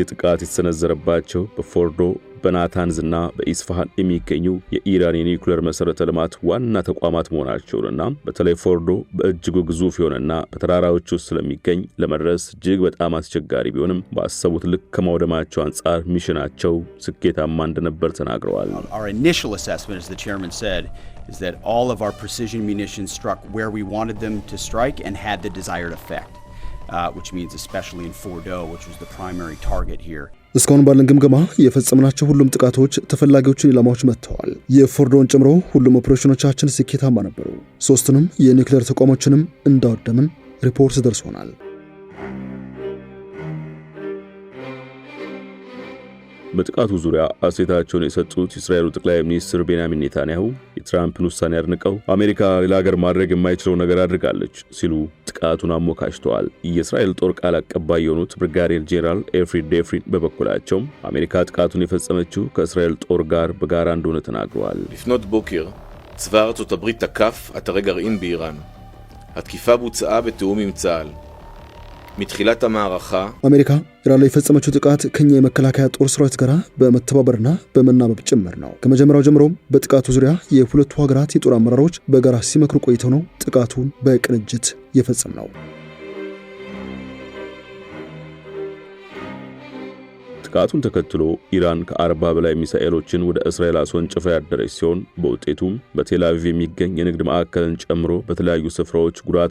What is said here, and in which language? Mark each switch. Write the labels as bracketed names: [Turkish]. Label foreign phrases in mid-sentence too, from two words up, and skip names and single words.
[Amharic] ጥቃት የተሰነዘረባቸው በፎርዶ በናታንዝና በኢስፋሃን የሚገኙ የኢራን የኒውክሌር መሰረተ ልማት ዋና ተቋማት መሆናቸውንና በተለይ ፎርዶ በእጅጉ ግዙፍ የሆነና በተራራዎች ውስጥ ስለሚገኝ ለመድረስ እጅግ በጣም አስቸጋሪ ቢሆንም ባሰቡት ልክ ከማውደማቸው አንጻር ሚሽናቸው ስኬታማ እንደነበር ተናግረዋል። [English] Our initial assessment, as the chairman said, is that all of our precision munitions struck where we wanted them to strike and had the desired effect, which means especially in Fordo, which was the primary target here. [Amharic] እስካሁን ባለን ግምገማ የፈጸምናቸው ሁሉም ጥቃቶች ተፈላጊዎችን ኢላማዎች መጥተዋል። የፎርዶን ጨምሮ ሁሉም ኦፕሬሽኖቻችን ስኬታማ ነበሩ። 3ቱንም የኒውክሌር ተቋሞችንም እንዳወደምን ሪፖርት ደርሶናል። በጥቃቱ ዙሪያ አስተያየታቸውን የሰጡት የእስራኤሉ ጠቅላይ ሚኒስትር ቤንያሚን ኔታንያሁ የትራምፕን ውሳኔ አድንቀው አሜሪካ ሌላ ሀገር ማድረግ የማይችለው ነገር አድርጋለች ሲሉ ጥቃቱን አሞካሽተዋል። የእስራኤል ጦር ቃል አቀባይ የሆኑት ብርጋዴር ጄኔራል ኤፍሪ ዴፍሪን በበኩላቸው አሜሪካ ጥቃቱን የፈጸመችው ከእስራኤል ጦር ጋር በጋራ እንደሆነ ተናግረዋል። [Hebrew] לפנות בוקר צבא ארצות הברית תקף אתרי גרעין באיראן. התקיפה בוצעה בתיאום עם צה"ל. מתחילת המערכה [Amharic] አሜሪካ ኢራን ላይ የፈጸመችው ጥቃት ከኛ የመከላከያ ጦር ሰራዊት ጋር በመተባበርና በመናበብ ጭምር ነው። ከመጀመሪያው ጀምሮም በጥቃቱ ዙሪያ የሁለቱ ሀገራት የጦር አመራሮች በጋራ ሲመክሩ ቆይተው ነው ጥቃቱን በቅንጅት የፈጸምነው። ጥቃቱን ተከትሎ ኢራን ከ40 በላይ ሚሳኤሎችን ወደ እስራኤል አስወንጭፋ ያደረች ሲሆን በውጤቱም በቴል አቪቭ የሚገኝ የንግድ ማዕከልን ጨምሮ በተለያዩ ስፍራዎች ጉዳት